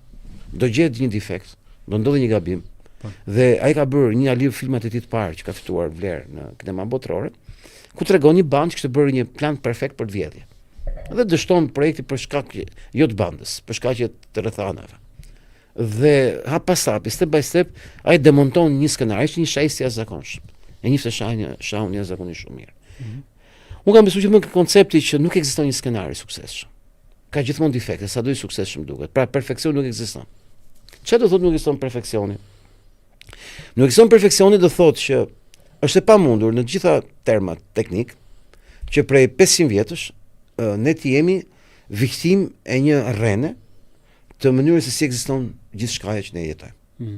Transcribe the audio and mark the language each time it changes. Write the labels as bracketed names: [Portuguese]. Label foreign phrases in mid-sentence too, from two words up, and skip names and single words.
[Albanian] Do gjetë një defekt, do ndodhë një gabim. Dhe ai ka bërë një alivë filmat e tij të parë që ka fituar vlerë në kinema botërore, ku tregon një bandë që kishte bërë një plan perfekt për të vjedhje. Dhe dështon projekti për shkak jo të bandës, për shkaqe të rrethanave. Dhe hap pas hapi, [English] step by step, [Albanian] ai demonton një skenar, është një shajs i jashtëzakonshëm. E njifte shahun jashtëzakonisht shumë mirë. Unë kam besuar që më koncepti që nuk ekziston një skenar i suksesshëm. Ka gjithmonë defekte, sado i suksesshëm duket. Pra perfeksioni nuk ekziston. Çfarë do thotë nuk ekziston perfeksioni? Nuk ekziston perfeksioni do thotë që është e pamundur në të gjitha termat teknik që prej 500 vjetësh ne të jemi viktim e një rrene të mënyrës se si ekziston gjithçka që ne jetojmë.